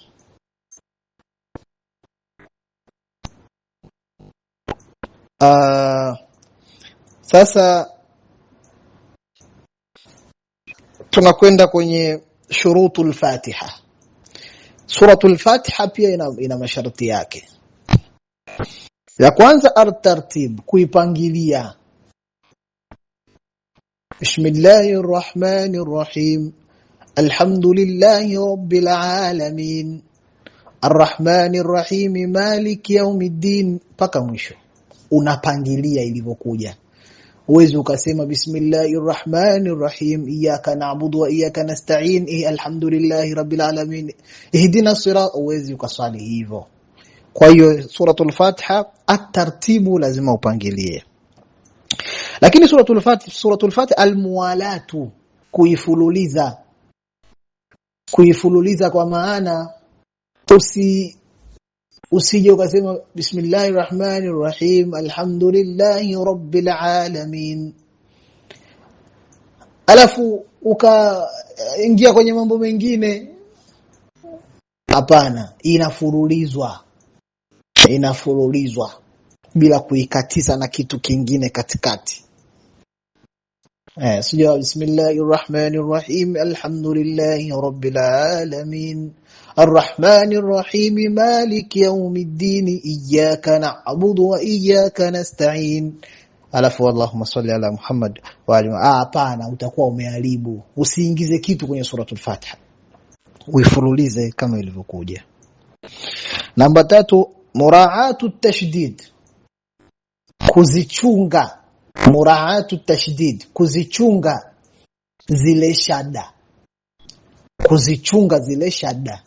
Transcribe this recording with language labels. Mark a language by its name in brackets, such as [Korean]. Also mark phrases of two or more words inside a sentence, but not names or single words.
[Swahili] Sasa tunakwenda kwenye shurutul Fatiha. Suratul Fatiha pia ina masharti yake. Ya kwanza at-tartib, kuipangilia. [Arabic] بسم الله الرحمن الرحيم الحمد لله رب العالمين الرحمن الرحيم مالك يوم الدين, [Swahili] paka mwisho. Unapangilia ilivyokuja. Uwezi ukasema [Arabic] بسم الله الرحمن الرحيم إياك نعبد وإياك نستعين الحمد لله رب العالمين اهدنا الصراط, [Swahili] uwezi ukaswali hivyo. Kwa hiyo suratul Fatiha at-tartibu lazima upangilie. Lakini suratul Fatiha al-muwalatu, kuifululiza kwa maana usije ukasema [Arabic] بسم الله الرحمن الرحيم الحمد لله رب العالمين, [Swahili] alafu ukaingia kwenye mambo mengine. Hapana, inafurulizwa bila kuikatiza na kitu kingine katikati. [Arabic] Sio بسم الله الرحمن الرحيم الحمد لله رب العالمين الرحمن الرحيم مالك يوم الدين إياك نعبد وإياك نستعين alafu اللهم صل على محمد وعلى آل. [Swahili] Hapana, utakuwa umeharibu. Usiingize kitu kwenye suratul Fatiha. uifululize kama ilivyokuja. Namba 3, [Arabic] مراعاة التشديد, [Swahili] kuzichunga. [Arabic] مراعاة التشديد, [Swahili] kuzichunga zile shada, kuzichunga zile shada.